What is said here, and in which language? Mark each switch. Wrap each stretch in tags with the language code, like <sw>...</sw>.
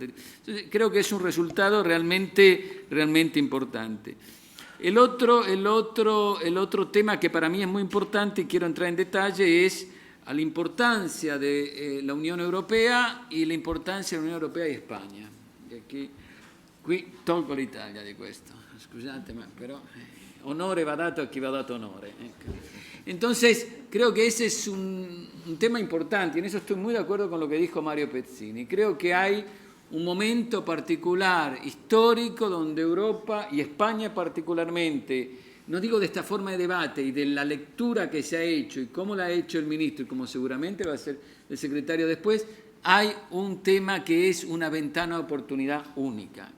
<es>Entonces, creo que es un resultado realmente importante. El otro tema que para mí es muy importante y quiero entrar en detalle es a la importancia de la Unión Europea y la importancia de la Unión Europea y España.</es> <it>E qui tolgo l'Italia di questo, scusate, però onore va dato a chi va dato onore.</it> <es>Entonces, creo que ese es un tema importante y en eso estoy muy de acuerdo con lo que dijo Mario Pezzini. Creo que hay un momento particular, histórico, donde Europa y España particularmente, no digo de esta forma de debate y de la lectura que se ha hecho y cómo la ha hecho el ministro y como seguramente va a ser el secretario después, hay un tema que es una ventana de oportunidad única.</es>